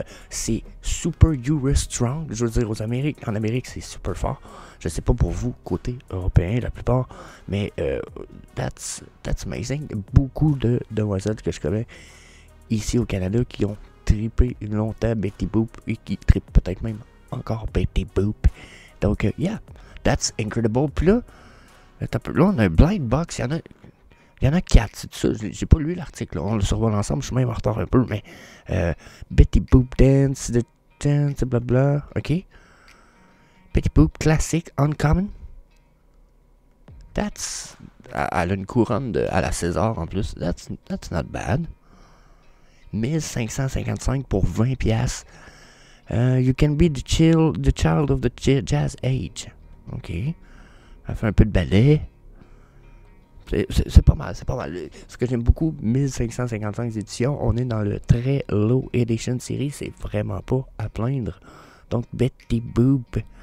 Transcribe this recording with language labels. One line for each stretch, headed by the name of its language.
French: C'est super US strong. Je veux dire, en Amérique, c'est super fort. Je sais pas pour vous, côté européen, la plupart, mais
English: that's amazing.
French: Beaucoup de demoiselles que je connais ici au Canada qui ont trippé longtemps Betty Boop et qui trippent peut-être même encore Betty Boop. Donc,
English: yeah, that's incredible.
French: Puis là, on a un blind box. Il y en a 4, c'est tout ça. J'ai pas lu l'article, là. On le survole ensemble, je suis même en retard un peu, mais Betty Boop Dance, The Dance, blabla, ok. Betty Boop Classic, Uncommon. Elle a une couronne à la César en plus.
English: That's not bad. 1555
French: pour 20 piastres.
English: You can be the child of the jazz age. Ok.
French: Elle fait un peu de ballet. C'est pas mal, c'est pas mal. Ce que j'aime beaucoup, 1555 éditions, on est dans le très low edition série, c'est vraiment pas à plaindre. Donc, Betty Boop.